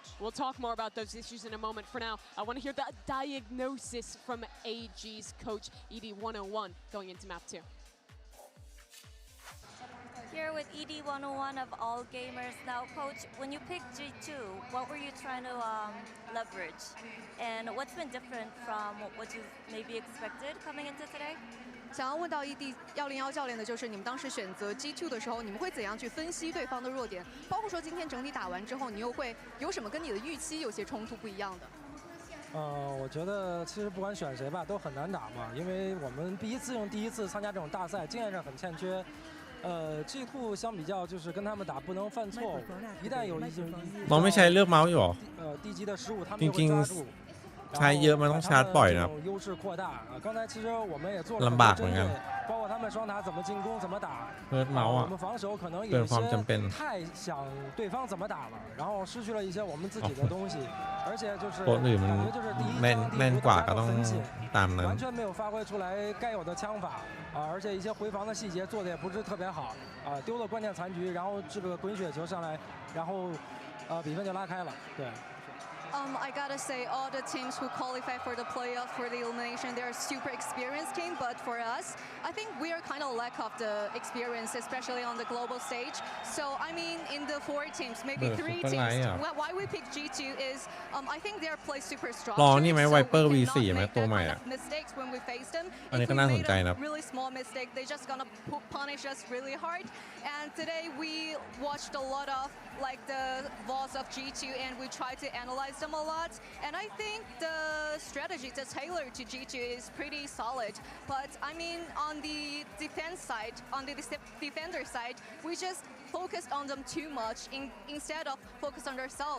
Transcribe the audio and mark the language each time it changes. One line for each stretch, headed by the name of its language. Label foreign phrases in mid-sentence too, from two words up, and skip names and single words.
English: We'll talk more about those issues in a moment. For now, I want to hear the diagnosis from AG's coach, ED101, going into map 2. Here with ED101 of All Gamers. Now, Coach, when you picked G2, what were you trying to leverage? And what's been different from what you maybe expected coming into today?
Chinese: 想要问到 ED101教练的就是你们当时选择 G2 的时候，你们会怎样去分析对方的弱点？包括说今天整体打完之后，你又会有什么跟你的预期有些冲突不一样的？我觉得其实不管选谁吧，都很難打嘛，因為我們第一次參加這種大賽，經驗上很欠缺。G2 相比較就是跟他們打不能犯錯誤，一旦有一些
Thai: น้องไม่ใช้เลือกเมาส์อยู่หรอ
Chinese: 低級的失誤，他們也會抓住。
Thai: ใช้เยอะมันต้องชาร์จบ่อยนะ
Chinese: 优势扩大刚才其实我们也做了
Thai: ลำบากเหมือนกัน
Chinese: 包括他们双塔怎么进攻怎么打
Thai: เลือกเมาส์อ่ะ
Chinese: 我们防守可能有一些太想对方怎么打了然后失去了一些我们自己的东西而且就是
Thai: คนอื่นมันแม่นกว่าก็ต้องตามนั้น
Chinese: 完全没有发挥出来该有的枪法而且一些回防的细节做的也不是特别好丢了关键残局然后这个滚雪球上来然后比分就拉开了对
English: I gotta say, all the teams who qualify for the playoff, for the elimination, they're a super experienced team. But for us, I think we are kind of lack of the experience, especially on the global stage. So, I mean, in the 4 teams, maybe 3 teams, why we pick G2 is, I think they are played super strong.
Thai: ลองนี่ไหม Viper V4 ไหมตัวใหม่อ่ะ
English: mistakes when we face them.
Thai: อันนี้ก็น่าสนใจนะ
English: really small mistake, they just gonna punish us really hard. And today we watched a lot of like the VODs of G2 and we try to analyze them a lot. And I think the strategy that's tailored to G2 is pretty solid. But I mean, on the defense side, on the defender side, we just focused on them too much instead of focus on ourselves.